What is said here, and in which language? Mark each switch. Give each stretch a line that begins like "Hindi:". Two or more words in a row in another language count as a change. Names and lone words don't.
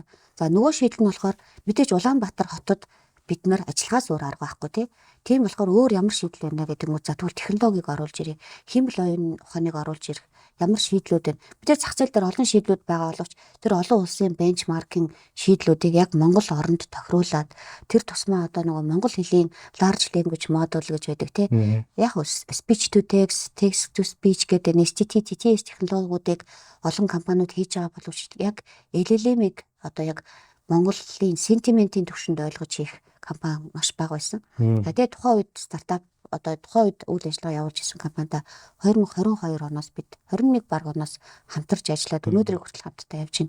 Mongolian: За нөгөө шийдэл нь болохоор мэдээж Улаанбаатар хотод бид нар ажиллахаас өөр арга байхгүй тий. Тийм болохоор өөр ямар шийдэл байна гэдэг нь за тэгвэл технологиг оруулж ирээ. Химэл оюун ухааныг оруулж ирэх ямар шийдлүүд байна. Мэдээж зах зээл дээр олон шийдлүүд байгаа боловч тэр олон улсын бенчмаркинг шийдлүүдийг яг Монгол оронд тохируулад тэр тусмаа одоо нөгөө монгол хэлийн
English: large language model
Mongolian: гэж байдаг тий. Яг
English: speech to text, text to speech
Mongolian: гэдэг STT-TTS технологиудыг олон компаниуд хийж байгаа боловч яг LLM-ийг одоо яг Монголын сентиментийн түвшинд ойлгож хийх компани маш бага байсан. Тэгээд тухайн үед стартап одоо тухайн үед үйл ажиллагаа явуулж исэн компанида 2022 оноос бид 21 баг оноос хамтарч ажиллаад өнөөдрийг хүртэл хамтдаа явж байна.